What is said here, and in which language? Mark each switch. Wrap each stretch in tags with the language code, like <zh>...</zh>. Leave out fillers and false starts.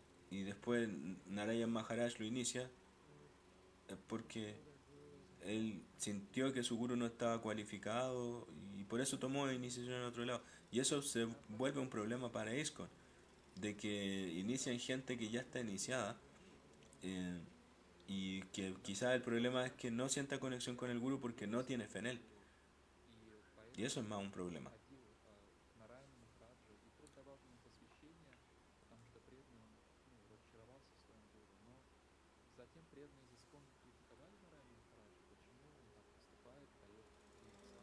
<en>and then Narayan Maharaj would initiate</en> <es>y después Narayan Maharaj lo inicia porque</es> <en>their gurus.</en> <es>él sintió que su gurú no estaba cualificado y por eso tomó iniciación en otro lado. Y eso se vuelve un problema para ISKCON, de que inician gente que ya está iniciada eh, y que quizás el problema es que no sienta conexión con el gurú porque no tiene fe en él.</es> <ru>И</ru> <es>Y eso es más un problema.</es> <ru>ходил к Нараяну Махараджу, и тот давал ему посвящение, потому что преданный он разочаровался в своем гуру. Но затем преданные из Искон критиковали Нараяну Махараджа, почему он так поступает, дает инициацию преданным.</ru>